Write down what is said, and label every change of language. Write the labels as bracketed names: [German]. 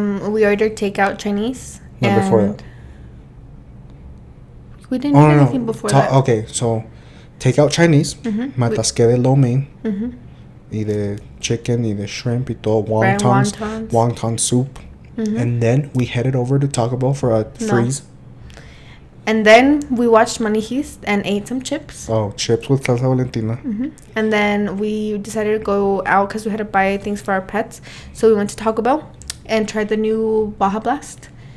[English] We ordered takeout Chinese. No, before that. We didn't do anything before that. Okay, so takeout Chinese. [Spanish] Me atasqué de lo mein. Y de [English] chicken, [Spanish] y de [English] shrimp, [Spanish] y todo. [English] Wonton soup. And then we headed over to Taco Bell for a freeze. And then we watched Money Heist and ate some chips. Oh, chips with salsa Valentina. And then we decided to go out because we had to buy things for our pets. So we went to Taco Bell and tried the new Baja Blast.